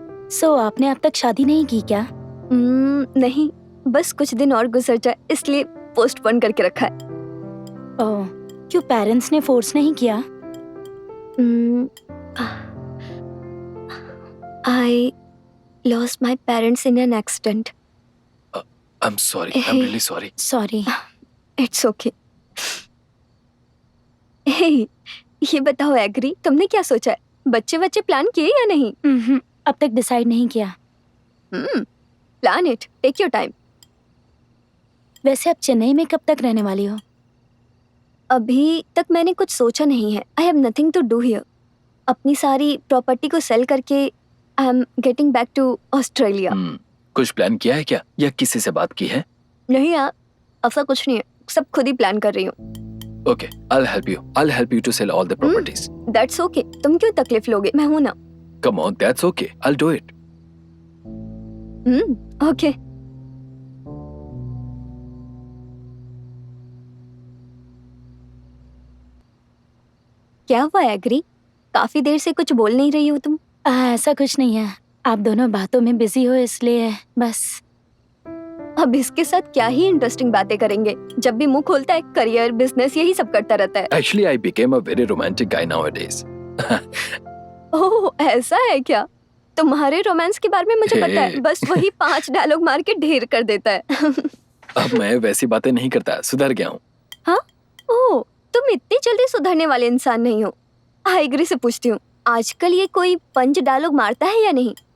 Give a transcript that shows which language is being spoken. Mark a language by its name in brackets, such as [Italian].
[Hindi] सो आपने अब तक शादी नहीं की क्या? नहीं, बस कुछ दिन और गुजर जाए इसलिए पोस्टपोन करके रखा है। ओह, क्यों पेरेंट्स ने फोर्स नहीं किया? [English] I lost my parents in an accident. I'm sorry. I'm really sorry. Sorry. It's okay. [Hindi] हे, ये बताओ एग्री, तुमने क्या सोचा है? बच्चे प्लान किए या नहीं? अब तक डिसाइड नहीं किया। [English] Plan it, take your time. [Hindi] वैसे अब चेन्नई में कब तक रहने वाली हो? अभी तक मैंने कुछ सोचा नहीं है। [English] I have nothing to do here. [Hindi] अपनी सारी प्रॉपर्टी को सेल करके [English] I am getting back to Australia. [Hindi] कुछ प्लान किया है क्या, या किसी से बात की है? नहीं यार, ऐसा कुछ नहीं है, सब खुद ही प्लान कर रही हूँ। [English] Okay, I'll help you to sell all the properties. That's okay, [Hindi] तुम क्यों तकलीफ लोगे, मैं हूं ना। [English] Come on, that's okay. I'll do it. Okay. [Hindi] क्या हुआ एग्री, काफी देर से कुछ बोल नहीं रही हो तुम? ऐसा कुछ नहीं है, आप दोनों बातों में बिजी हो इसलिए बस। अब इसके साथ क्या ही इंटरेस्टिंग बातें करेंगे, जब भी मुंह खोलता है करियर बिजनेस यही सब करता रहता है। [English] Actually, I became a very romantic guy nowadays. [Hindi] ओह ऐसा है क्या? तुम्हारे रोमांस के बारे में मुझे पता है, [English] Hey. [Hindi] बस वही 5 डायलॉग मार के ढेर कर देता है। अब मैं वैसी बातें नहीं करता, सुधर गया हूँ। हाँ? ओह, तुम इतनी जल्दी सुधरने वाले इंसान नहीं हो। आइग्री से पूछती हूँ, आजकल ये कोई पंच डायलॉग मारता है या नहीं?